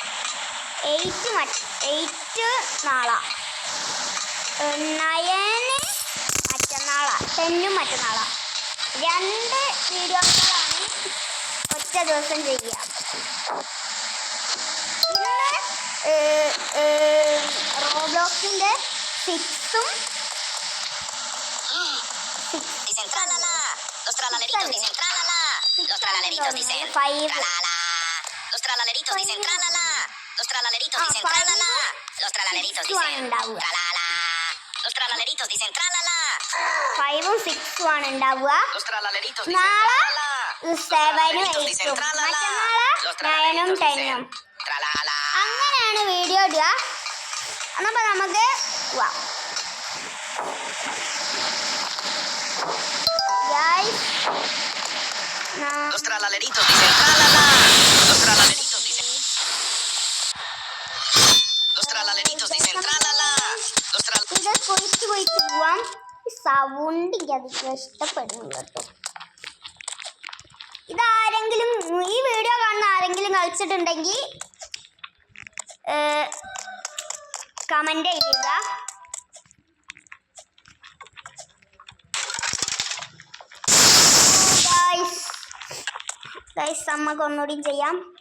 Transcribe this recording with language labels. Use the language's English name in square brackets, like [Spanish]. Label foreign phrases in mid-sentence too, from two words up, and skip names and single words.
[Malayalam] 8 നാളാ, 9 മറ്റന്നാളാ, 10 മറ്റന്നാളാ. 2 വീഡിയോകളാണ് ഒറ്റ ദിവസം ചെയ്യുക. റോബ്ലോക്സിൻ്റെ 6ഉം [Spanish] Dicen tralala. Los tralaleritos dicen tralala. Los tralaleritos dicen 5. tralala. Los tralaleritos dicen tralala. Los tralaleritos dicen tralala. Los tralaleritos dicen tralala. Los tralaleritos dicen tralala. [Malayalam] 5ഉം 6ഉം ആണ് ഉണ്ടാവുക. [Spanish] Los tralaleritos dicen [Malayalam] നാളെ [Spanish] tralala. [Malayalam] 7ഉം 8ഉം, മറ്റന്നാളെ 9ഉം 10ഉം. [Spanish] tralala. [Malayalam] അങ്ങനെയാണ് വീഡിയോ ഇടുക. അപ്പോൾ നമുക്ക് പോവാം. [Spanish] Los tralaleritos dicen tralala. Los tralaleritos dicen. Los tralaleritos dicen tralala. Los [Malayalam] ഇത് കുഴിച്ച് പോവാം. സൗണ്ട് എനിക്ക് അധികം ഇഷ്ടപ്പെടുന്നു കേട്ടോ. ഇതാരെങ്കിലും ഈ വീഡിയോ കാണുന്ന ആരെങ്കിലും കളിച്ചിട്ടുണ്ടെങ്കിൽ കമൻ്റ് ചെയ്യുക. ഗൈസ് നമുക്ക് ഒന്നുകൂടി ചെയ്യാം.